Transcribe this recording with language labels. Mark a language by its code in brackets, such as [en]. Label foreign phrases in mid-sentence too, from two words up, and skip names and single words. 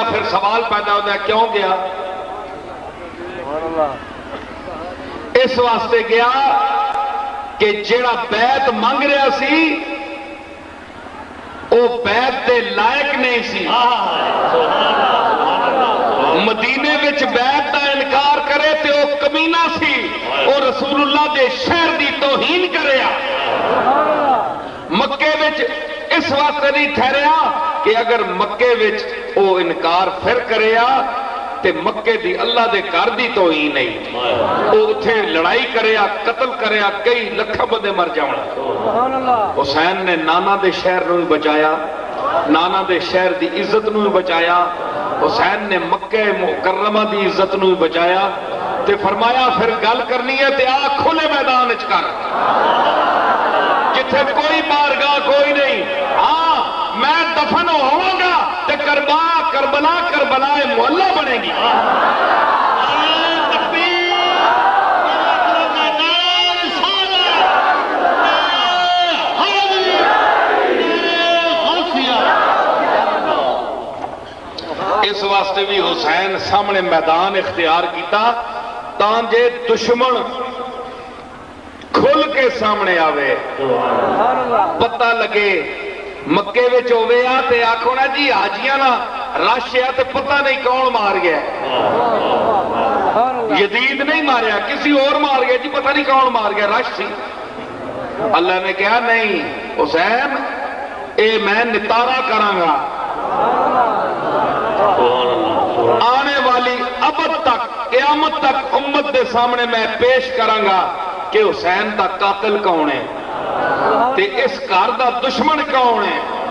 [pa] پھر سوال پیدا ہوتا ہے کیوں گیا؟ اس واسطے گیا کہ جیڑا بیعت مانگ رہا سی وہ بیعت دے لائق نہیں سی۔ مدینے وچ بیعت دا انکار کرے تے وہ کمینہ سی، وہ رسول اللہ دے شہر دی توہین کریا۔ مکے وچ اس واسطے نہیں ٹھہریا کہ اگر مکے وچ وہ انکار پھر کریا تے مکے دی اللہ دے گھر دی توہین نہیں، وہ اتھے لڑائی کریا، قتل کریا، کئی لکھاں بندے مر جاونا۔ حسین نے نانا دے شہر نو بچایا، نانا دے شہر دی عزت نو بچایا، حسین نے مکہ مکرمہ دی عزت نو بچایا، تے فرمایا پھر گل کرنی ہے تے آ کھلے میدان وچ کر، جتھے کوئی بارگاہ کوئی نہیں۔ ہاں میں دفن ہوں گا تے کربلا محلہ بنے گی۔ اس واسطے بھی حسین سامنے میدان اختیار کیتا تانجے دشمن کھل کے سامنے آوے، پتہ لگے۔ مکے وچ ہوے آ تے آکھو نا جی حاجیاں نا رش ہے تے پتہ نہیں کون مار گیا، یزید نہیں ماریا، کسی اور مار گیا جی، پتہ نہیں کون مار گیا، رش سی۔ اللہ نے کہا نہیں حسین اے میں نتارا کراں گا، آنے والی ابد تک قیامت تک امت دے سامنے میں پیش کراں گا کہ حسین دا قاتل کون ہے تے اس گھر دا دشمن کون ہے۔